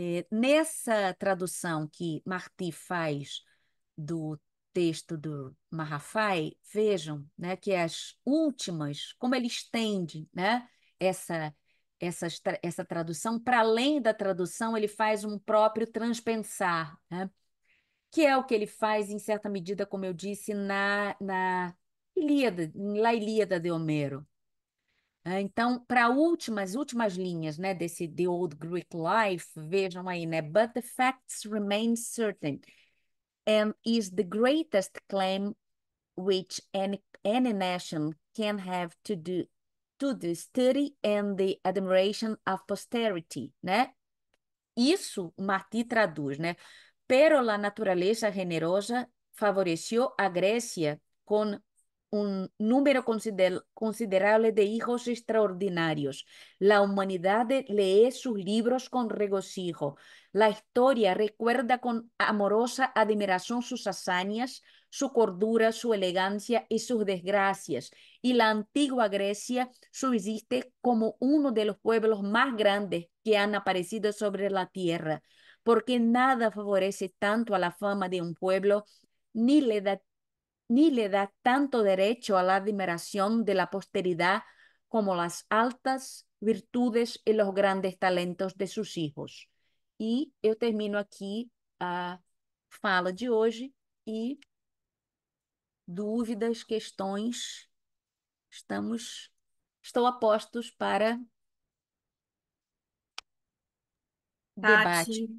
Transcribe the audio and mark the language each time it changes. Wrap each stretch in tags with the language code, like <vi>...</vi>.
<pt>Nessa tradução que Martí faz do texto do Marrafai, vejam, né, que as últimas, como ele estende, né, essa, essa tradução, para além da tradução, ele faz um próprio transpensar, né, que é o que ele faz, em certa medida, como eu disse, na Ilíada, La Ilíada de Homero. Então, para últimas linhas, né, desse The Old Greek Life, vejam aí, né?</pt> <en>But the facts remain certain, and is the greatest claim which any nation can have to the study and the admiration of posterity, né?</en> <pt>Isso o Martí traduz, né?</pt> <es>Pero la naturaleza generosa favoreció a Grecia con un número considerable de hijos extraordinarios. La humanidad lee sus libros con regocijo. La historia recuerda con amorosa admiración sus hazañas, su cordura, su elegancia y sus desgracias. Y la antigua Grecia subsiste como uno de los pueblos más grandes que han aparecido sobre la tierra, porque nada favorece tanto a la fama de un pueblo ni le da tanto derecho a la admiración de la posteridad como las altas virtudes y los grandes talentos de sus hijos.</es> <pt>E eu termino aqui a fala de hoje e dúvidas, questões, estou a postos para debate.</pt>